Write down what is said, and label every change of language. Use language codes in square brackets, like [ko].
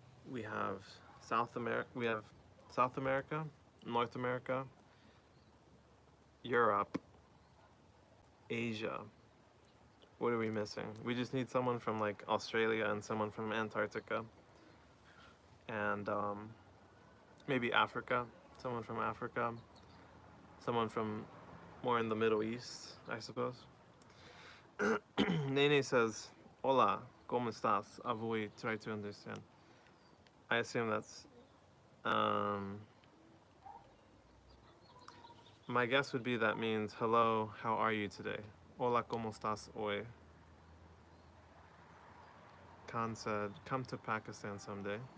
[en] We have South America, North America, Europe, Asia, What are we missing? We just need someone from like Australia and someone from Antarctica and maybe Africa. Someone from Africa. Someone from more in the Middle East, I suppose. Nene says, [es] "Hola, ¿cómo estás?" [en] Avoy, try to understand. I assume that's. Um, my guess would be that means hello, how are you today? [es] Hola, ¿cómo estás hoy? [en] Khan said, come to Pakistan someday.